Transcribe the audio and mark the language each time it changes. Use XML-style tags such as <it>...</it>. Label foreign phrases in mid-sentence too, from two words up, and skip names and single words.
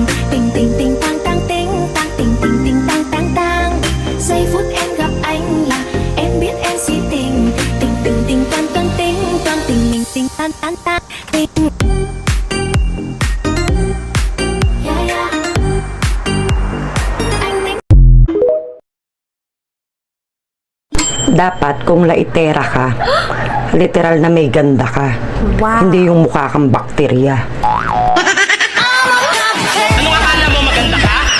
<vi>Tình tình tình tang tang tình tang tình tình tình tang tang tang. Giây phút em gặp anh là em biết em si tình. Tình tình tình toan toan tình toan tình mình tình tan tan tan tình.</vi> <en>Yeah, yeah.</en> <tl>Dapat kung laitera ka, literal na may ganda ka. Wow. Hindi yung mukha kang bakterya. Ano akala mo maganda ka?</tl>